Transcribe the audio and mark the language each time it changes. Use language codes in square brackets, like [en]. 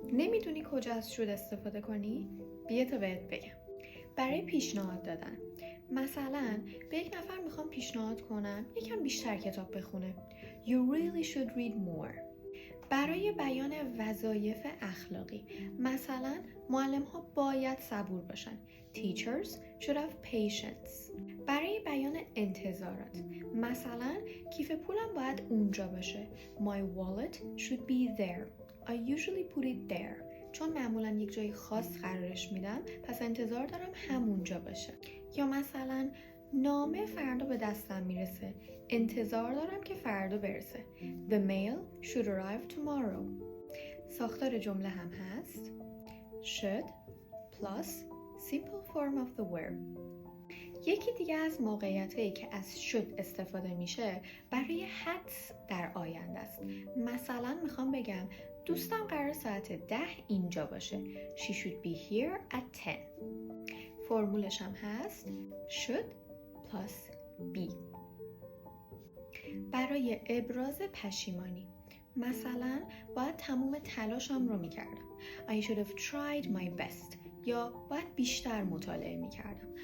[fa] نمیدونی کجا از should استفاده کنی؟ بیا تا بهت بگم. برای پیشنهاد دادن، مثلا به یک نفر میخوام پیشنهاد کنم یکم بیشتر کتاب بخونه. [en] You really should read more. [fa] برای بیان وظایف اخلاقی، مثلا معلم ها باید صبور باشن. [en] Teachers should have patience. [fa] برای بیان انتظارات، مثلا کیف پولم باید اونجا باشه. [en] My wallet should be there. I usually put it there. [fa] چون معمولا یک جای خاص قرارش میدم، پس انتظار دارم همونجا باشه. یا مثلا نامه فردا به دستم میرسه، انتظار دارم که فردا برسه. [en] The mail should arrive tomorrow. [fa] ساختار جمله هم هست [en] should plus simple form of the verb. [fa] یکی دیگه از موقعیتایی که از should استفاده میشه برای حدس در آینده است. مثلا میخوام بگم دوستم قرار ساعت 10 اینجا باشه. [en] She should be here at 10. [fa] فرمولش هم هست [en] should plus be. [fa] برای ابراز پشیمانی، مثلا باید تموم تلاشم رو میکردم. [en] I should have tried my best. [fa] یا باید بیشتر مطالعه میکردم.